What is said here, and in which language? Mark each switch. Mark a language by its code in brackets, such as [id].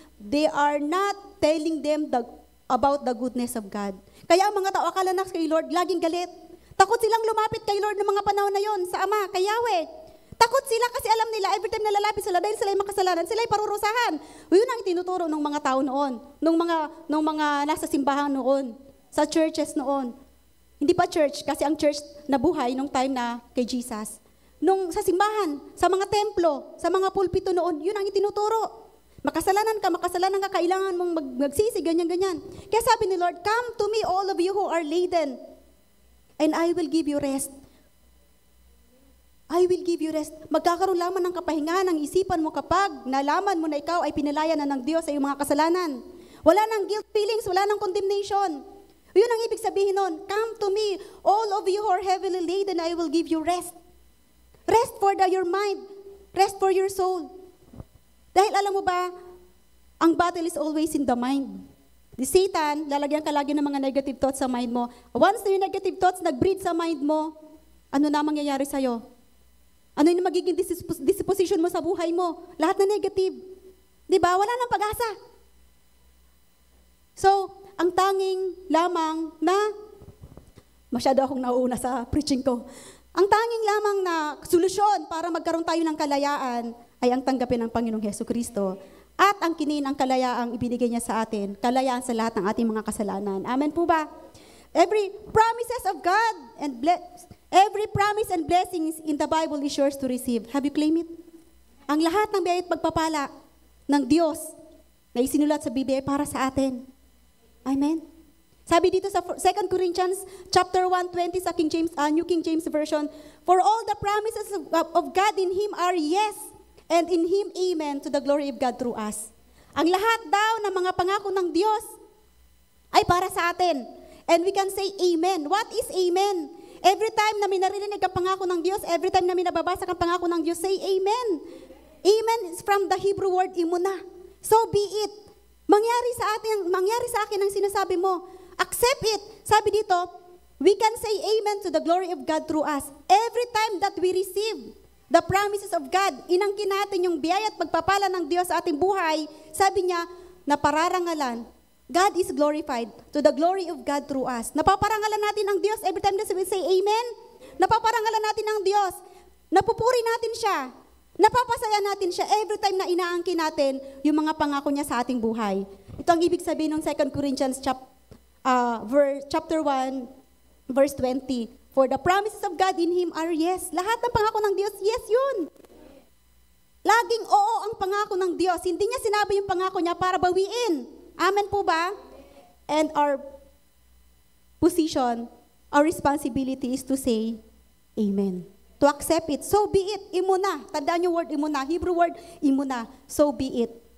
[en] They are not telling them about the goodness of God. [tl] Kaya ang mga tao, akala na kay Lord, laging galit. Takot silang lumapit kay Lord ng mga panahon na yon sa Ama, kay Yahweh. Takot sila kasi alam nila, every time na lalapit sila, dahil sila ay makasalanan, sila ay parurusahan. Yun ang itinuturo ng mga tao noon, nung mga nasa simbahan noon, sa churches noon. Hindi pa church, kasi ang church nabuhay nung time na kay Jesus. Nung sa simbahan, sa mga templo, sa mga pulpito noon, yun ang itinuturo. Makasalanan ka, kailangan mong magsisi, ganyan. Kaya sabi ni Lord, [en] come to me, all of you who are laden, and I will give you rest. I will give you rest. [tl] Magkakaroon lamang ng kapahingahan ng isipan mo kapag nalaman mo na ikaw ay pinalaya na ng Diyos sa iyong mga kasalanan. Wala nang guilt feelings, wala nang condemnation. Yun ang ibig sabihin nun. [en] Come to me, all of you who are heavily laden, I will give you rest. Rest for your mind. Rest for your soul. [tl] Dahil alam mo ba, ang [en] battle is always in the mind. [tl] Di Satan, lalagyan ka lagi ng mga negative thoughts sa mind mo. Once na yung negative thoughts nag-breed sa mind mo, ano na mangyayari sa'yo? Ano yung magiging disposition mo sa buhay mo? Lahat na negative. Di ba? Wala nang pag-asa. So, ang tanging lamang na, masyado akong nauuna sa preaching ko, ang tanging lamang na solusyon para magkaroon tayo ng kalayaan ay ang tanggapin ng Panginoong Jesucristo at ang kinin ang kalayaang ibinigay niya sa atin, kalayaan sa lahat ng ating mga kasalanan. Amen po ba? [en] Every promises of God and every promise and blessings in the Bible is yours to receive. Have you claimed it? [tl] Ang lahat ng biyaya at pagpapala ng Diyos na isinulat sa Biblia ay para sa atin. [en] Amen. [tl] Sabi dito sa [en] 2 Corinthians chapter 1:20 sa New King James Version, for all the promises of God in Him are yes, and in Him amen, to the glory of God through us. [tl] Ang lahat daw ng mga pangako ng Diyos ay para sa atin. [en] And we can say amen. What is amen? Every time [tl] na minaririnig ang pangako ng Diyos, [en] every time [tl] na minababasa ang pangako ng Diyos, [en] say amen. Amen is from the Hebrew word imuna. So be it. [tl] Mangyari sa akin ang sinasabi mo. [en] Accept it. [tl] Sabi dito, [en] we can say amen to the glory of God through us. Every time that we receive the promises of God, [tl] inangkin natin yung biyaya at pagpapala ng Diyos sa ating buhay, sabi niya, napararangalan. [en] God is glorified to the glory of God through us. [tl] Napaparangalan natin ang Diyos [en] every time that we say amen. [tl] Napaparangalan natin ang Diyos. Napupuri natin siya. Napapasaya natin siya every time na inaangkin natin yung mga pangako niya sa ating buhay. Ito ang ibig sabihin ng 2 Corinthians chapter 1, verse 20. [en] For the promises of God in Him are yes. [tl] Lahat ng pangako ng Diyos, yes yun. Laging oo ang pangako ng Diyos. Hindi niya sinabi yung pangako niya para bawiin. Amen po ba? [en] And our position, our responsibility is to say, amen. To accept it. So be it. Imuna. [tl] Tandaan yung [en] word imuna. Hebrew word imuna. So be it.